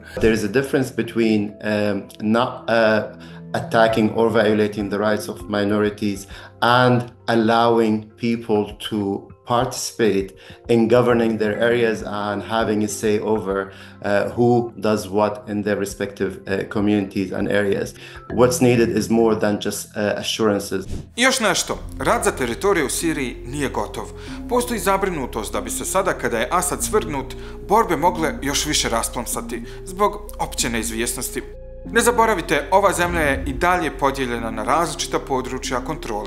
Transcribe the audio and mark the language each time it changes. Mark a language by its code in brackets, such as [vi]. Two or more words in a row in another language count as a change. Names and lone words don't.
[en] There is a difference between not attacking or violating the rights of minorities and allowing people to participate in governing their areas and having a say over who does what in their respective communities and areas. What's needed is more than just assurances. [bs] I još nešto, rat za teritoriju u Siriji nije gotov. Postoji zabrinutost da bi se sada kada je Asad svrgnut, borbe mogle još više rasplomsati zbog opće neizvjesnosti. Ne zaboravite, ova zemlja je i dalje podijeljena na različita područja kontrole.